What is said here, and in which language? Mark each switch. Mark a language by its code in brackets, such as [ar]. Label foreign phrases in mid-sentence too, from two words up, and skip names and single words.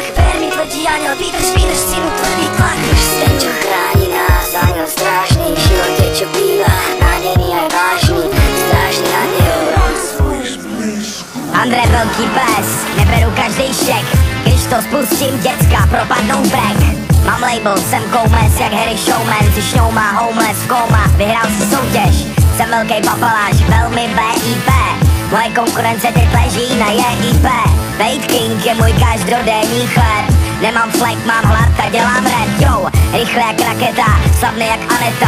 [sk] Ver mi, tvrdí aniel, vydrž synu tvrdý tlak. Ten, čo chráni nás, aniel strážny. Život je, čo býva, nádený aj vážny. Strážny aniel. Andrej veľký pes, neberú každý šek. [cs] Když to spustím, decka propadnou brek. Mám label, jsem koumec, jak Harry Showman. Si šňouma, homeless, koma, vyhrál si soutěž. Jsem velký papaláš, velmi BIP. Moje konkurence teď leží na JIP. Fate King je můj každodenní chléb. Nemám flek, mám hlad a dělám rap, yo. Rychle jak raketa, slavný jak Aneta.